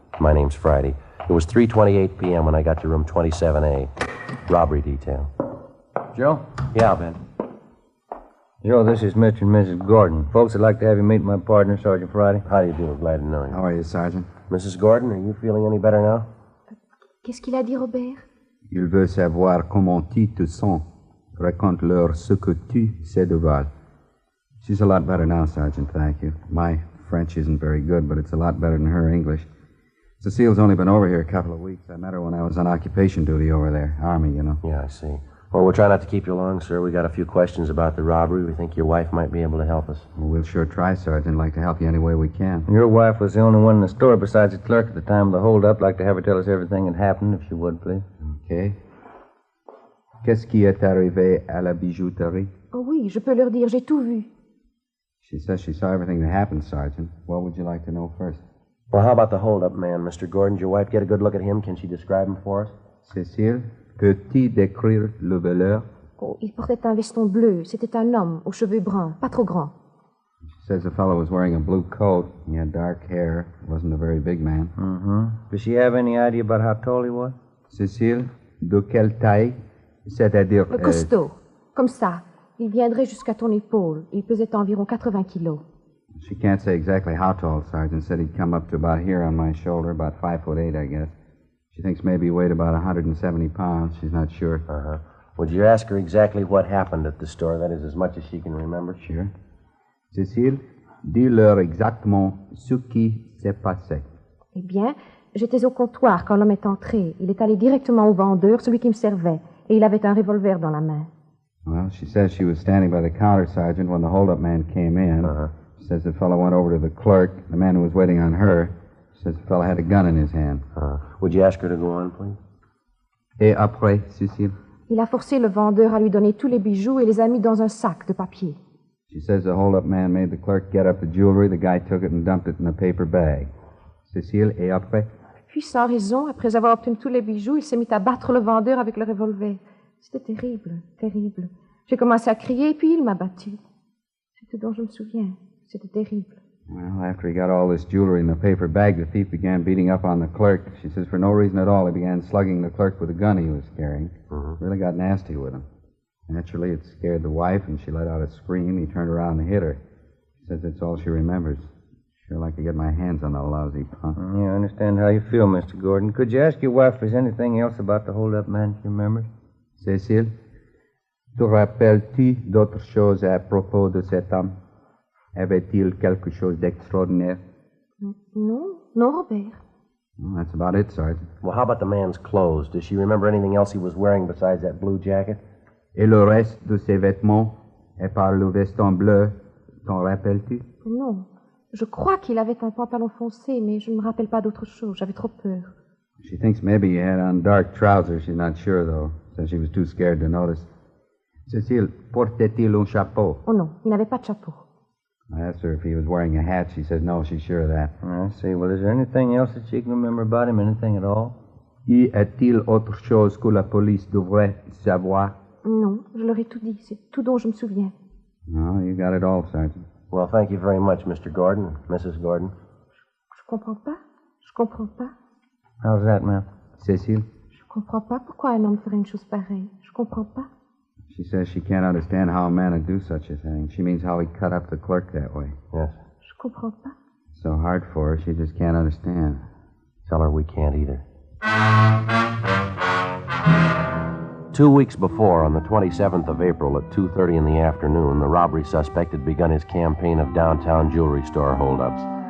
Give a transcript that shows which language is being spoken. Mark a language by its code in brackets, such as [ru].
[en] My name's Friday. It was 3:28 p.m. when I got to room 27A. Robbery detail. Joe? Yeah, Ben. Joe, this is Mr. and Mrs. Gordon. Folks, I'd like to have you meet my partner, Sergeant Friday. How do you do? Glad to know you. How are you, Sergeant? Mrs. Gordon, are you feeling any better now? [fr] Qu'est-ce qu'il a dit, Robert? Il veut savoir comment tu te sens. Raconte-leur ce que tu sais de Val. [en] She's a lot better now, Sergeant, thank you. My French isn't very good, but it's a lot better than her English. Cecile's only been over here a couple of weeks. I met her when I was on occupation duty over there. Army, you know. Yeah, I see. Well, we'll try not to keep you long, sir. We got a few questions about the robbery. We think your wife might be able to help us. Well, we'll sure try, Sergeant. Like to help you any way we can. Your wife was the only one in the store besides the clerk at the time of the holdup. Like to have her tell us everything that happened, if she would, please. Okay. [fr] Qu'est-ce qui est arrivé à la bijouterie? Oh oui, je peux leur dire, j'ai tout vu. [en] She says she saw everything that happened, Sergeant. What would you like to know first? Well, how about the holdup man, Mr. Gordon? Did your wife get a good look at him? Can she describe him for us? [fr] Cécile, peux-tu décrire le voleur? Oh, il portait un veston bleu. C'était un homme aux cheveux bruns, pas trop grands. [en] She says the fellow was wearing a blue coat. He had dark hair. Wasn't a very big man. Mm-hmm. Does she have any idea about how tall he was? [fr] Cécile, de quelle taille? C'est-à-dire... Costaud, comme ça. Il viendrait jusqu'à ton épaule. Il pesait environ 80 kilos. [en] She can't say exactly how tall, Sergeant. Said he'd come up to about here on my shoulder, about 5'8", I guess. She thinks maybe he weighed about 170 pounds. She's not sure. Uh-huh. Would you ask her exactly what happened at the store? That is, as much as she can remember. Sure. [fr] Cécile, dis-leur exactement ce qui s'est passé. Eh bien, j'étais au comptoir quand l'homme est entré. Il est allé directement au vendeur, celui qui me servait, et il avait un revolver dans la main. [en] Well, she says she was standing by the counter, Sergeant, when the hold-up man came in. Uh-huh. She says the fellow went over to the clerk, the man who was waiting on her. She says the fellow had a gun in his hand. Would you ask her to go on, please? [fr] Et après, Cécile? Il a forcé le vendeur à lui donner tous les bijoux et les a mis dans un sac de papier. [en] She says the hold-up man made the clerk get up the jewelry. The guy took it and dumped it in a paper bag. [fr] Cécile, et après? Puis, sans raison, après avoir obtenu tous les bijoux, il s'est mis à battre le vendeur avec le revolver. C'était terrible, terrible. J'ai commencé à crier, puis il m'a battu. C'est tout dont je me souviens. C'était terrible. [en] Well, after he got all this jewelry in the paper bag, the thief began beating up on the clerk. She says for no reason at all, he began slugging the clerk with a gun he was carrying. Really got nasty with him. Naturally, it scared the wife, and she let out a scream. He turned around and hit her. She says that's all she remembers. Sure like to get my hands on that lousy punk. Yeah, I understand how you feel, Mr. Gordon. Could you ask your wife if there's anything else about the hold-up man she remembers? [fr] Cécile, Te rappelles-tu d'autres choses à propos de cet homme? Avait-il quelque chose d'extraordinaire? Non, non, Robert. [en] Well, that's about it, Sergeant. Well, how about the man's clothes? Does she remember anything else he was wearing besides that blue jacket? [fr] Et le reste de ses vêtements? Et par le veston bleu, t'en rappelles-tu? Non. Je crois qu'il avait un pantalon foncé, mais je ne me rappelle pas d'autre chose. J'avais trop peur. [en] She thinks maybe he had on dark trousers. She's not sure, though, since she was too scared to notice. [fr] Cécile, portait-il un chapeau? Oh non, il n'avait pas de chapeau. [en] I asked her if he was wearing a hat. She said no, she's sure of that. I see. Well, is there anything else that she can remember about him? Anything at all? [fr] Y a-t-il autre chose que la police devrait savoir? Non, je leur ai tout dit. C'est tout dont je me souviens. [en] No, you got it all, Sergeant. Well, thank you very much, Mr. Gordon, Mrs. Gordon. [fr] Je comprends pas. Je comprends pas. [en] How's that, ma'am? [fr] Cécile? Je comprends pas pourquoi un homme ferait une chose pareille. Je comprends pas. [en] She says she can't understand how a man would do such a thing. She means how he cut up the clerk that way. Yes. [fr] Je comprends pas. [en] It's so hard for her, she just can't understand. Tell her we can't either. 2 weeks before, on the 27th of April at 2:30 in the afternoon, the robbery suspect had begun his campaign of downtown jewelry store holdups.